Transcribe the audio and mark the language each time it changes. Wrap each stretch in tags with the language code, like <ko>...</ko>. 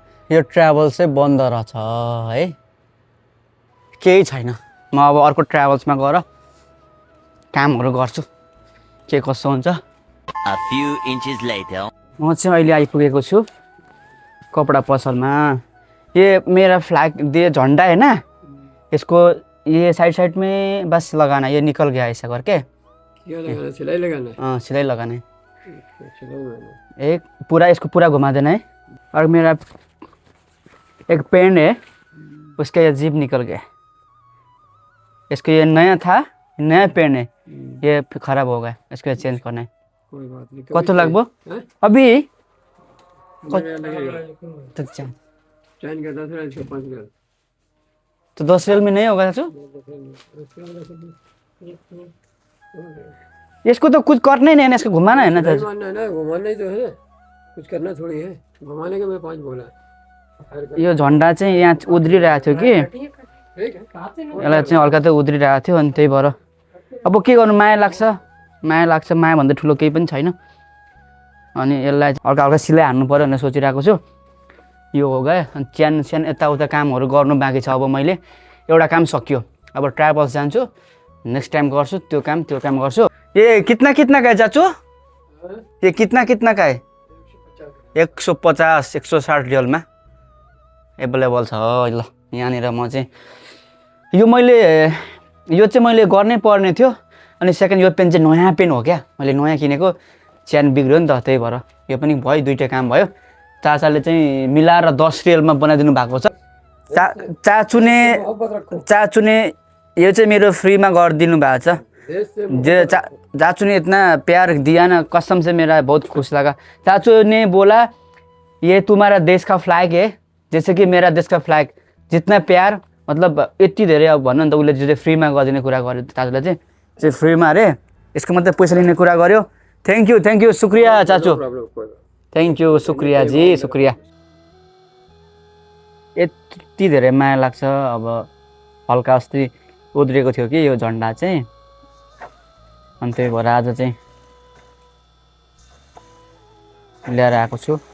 <ne>यो ट्राभल चाहिँ बन्द रहेछ है, केही छैन। म अब अर्को ट्राभल्समा गएर कामहरू गर्छु, के कसो हुन्छ।</ne> <en>A few inches later.</en> <ne>म चाहिँ अहिले आइपुगेको छु कपडा पसलमा।</ne> <hi>ये मेरा फ्लैग दिए झंडा है ना, इसको ये साइड साइड में बस लगाना, ये निकल गया ऐसा करके। क्या लगाना, सिलाई लगाना है? हाँ सिलाई लगाना है, सिलाई लगाना एक पूरा इसको पूरा घुमा देना है। और मेरा एक पेन है, उसका ये जिप निकल गया। इसको ये नया था, नया पेन है, ये खराब हो गया, इसको चेंज करना है। कोई बात नहीं।</hi> <ne>कत लाग्बो हैं?</ne> <hi>अभी? लगेगा। तो चैन चैन का 10 रेल, इसका 5 रेल। तो 10 रेल में नहीं होगा चाचू? इसको तो कुछ करना ही नहीं है ना, इसको घुमाना है ना सिलाई चाचू। मारना है ना, घुमाना ही तो है, कुछ करना थोड़ी है। घुमाने का मैं 5 बोला।</hi> <ne>यो झन्डा चाहिँ यहाँ उद्रिरहेको थियो कि,</ne> <hi>ठीक है।</hi> <ne>यसलाई चाहिँ हल्का त उद्रिरहेको थियो, अनि त्यही भएर अब के गर्नु, माया लाग्छ, माया भन्दा ठुलो केही पनि छैन। अनि यसलाई हल्का हल्का सिलाइ हान्नु पऱ्यो भनेर सोचिरहेको छु। यो हो गयो। अनि च्यान यताउता कामहरू गर्नु बाँकी छ। अब मैले एउटा काम सकियो, अब ट्राभल्स जान्छु, नेक्स्ट टाइम गर्छु त्यो काम गर्छु।</ne> <hi>ये कितना का है चाचू? ये कितना का है?</hi> <ne>150 160 रियलमा एभाइलेबल छ। ल यहाँनिर म चाहिँ यो मैले गर्नै पर्ने थियो। अनि सेकेन्ड यो पेन चाहिँ नयाँ पेन हो क्या, मैले नयाँ किनेको, च्यान बिग्रियो नि त, त्यही भएर यो पनि भयो, दुईवटा काम भयो। चाचाले चाहिँ मिलाएर 10 रियलमा बनाइदिनु भएको छ। चाचू ने यो चाहिँ मेरो फ्रीमा गरिदिनु भएको छ।</ne> <hi>चाचू ने इतना प्यार दिया ना, कसम से मेरा बहुत खुश लगा। चाचू ने बोला ये तुम्हारा देश का फ्लैग है, जैसे कि मेरा देश का फ्लैग, जितना प्यार,</hi> <ne>मतलब यति धेरै। अब भन्नु नि त, उसले जो चाहिँ फ्रीमा गरिदिने कुरा गर्यो चाचूले चाहिँ फ्रीमा अरे, यसको मतलब पैसा लिने कुरा गर्यो।</ne> <hi>थ्याङ्क यू शुक्रिया चाचू, थ्याङ्क यू, शुक्रिया जी, शुक्रिया।</hi> <ne>यति धेरै माया लाग्छ। अब हल्का अस्ति उद्रिएको थियो कि यो झन्डा चाहिँ, अनि त्यही भएर आज चाहिँ ल्याएर आएको छु।</ne>